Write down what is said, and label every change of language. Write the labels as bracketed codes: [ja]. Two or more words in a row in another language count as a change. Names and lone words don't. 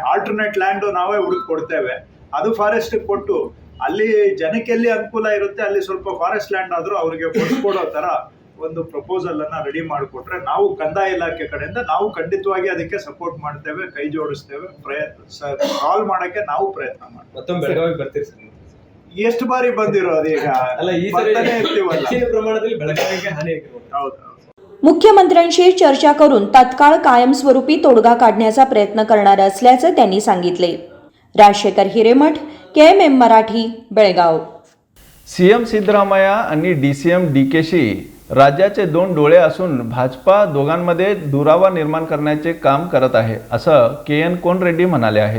[en] alternate land [kn] ನಾವೇ ಹುಡುಕ್ ಕೊಡ್ತೇವೆ, ಅದು ಫಾರೆಸ್ಟ್ ಕೊಟ್ಟು ಅಲ್ಲಿ ಜನಕ್ಕೆ ಎಲ್ಲಿ ಅನುಕೂಲ ಇರುತ್ತೆ ಅಲ್ಲಿ ಸ್ವಲ್ಪ [en] forest land [kn] ಆದ್ರೂ ಅವರಿಗೆ ಕೊಡ್ಸ್ಕೊಡೋ ತರ ಒಂದು ಪ್ರಪೋಸಲ್ ಅನ್ನ ರೆಡಿ ಮಾಡಿಕೊಟ್ರೆ ನಾವು ಕಂದಾಯ ಇಲಾಖೆ ಕಡೆಯಿಂದ ನಾವು ಖಂಡಿತವಾಗಿ ಅದಕ್ಕೆ ಸಪೋರ್ಟ್ ಮಾಡ್ತೇವೆ, ಕೈ ಜೋಡಿಸ್ತೇವೆ, ಸಾಲ್ವ್ ಮಾಡಕ್ಕೆ ನಾವು ಪ್ರಯತ್ನ ಮಾಡ್ತೇವೆ। ಮತ್ತೊಮ್ಮೆ ಬೆಳಗಾವಿಗೆ ಬರ್ತೀರಿ ಸರ್? ಎಷ್ಟು ಬಾರಿ ಬಂದಿರೋದು ಈಗ ಅಲ್ಲ, ಈ ಹೆಚ್ಚಿನ ಪ್ರಮಾಣದಲ್ಲಿ ಬೆಳಗಾವಿಗೆ ಹಾನಿ ಆಗಿರೋದು। ಹೌದು। [mr] मुख्यमंत्र्यांशी चर्चा करून तत्काळ कायमस्वरूपी तोडगा काढण्याचा प्रयत्न करणार असल्याचे त्यांनी सांगितले। राजशेखर हिरेमठ, KMM मराठी, बेळगाव। CM सिद्धरामय्या आणि DCM DKशी राज्याचे 2 डोळे असून भाजपा दोघांमध्ये दुरावा निर्माण करण्याचे काम करत आहे, असं KN कोन रेड्डी म्हणाले आहेत।